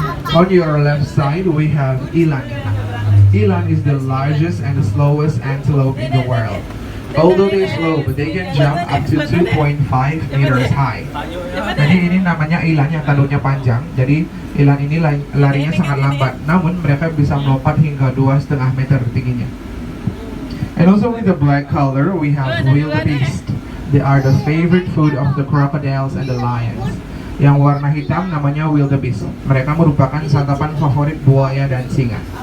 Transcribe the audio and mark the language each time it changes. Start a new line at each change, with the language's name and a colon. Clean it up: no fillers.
English: On your left side, we have eland. Eland is the largest and the slowest antelope in the world. Although they're slow, but they can jump up to 2.5 meters high.
Indonesian: Jadi ini namanya eland yang talunnya panjang. Jadi eland ini larinya sangat lambat. Namun mereka bisa melompat hingga 2,5 meter tingginya.
English: And also with the black color, we have wildebeest. They are the favorite food of the crocodiles and the lions.
Indonesian: Yang warna hitam namanya wildebeest. Mereka merupakan santapan favorit buaya dan singa.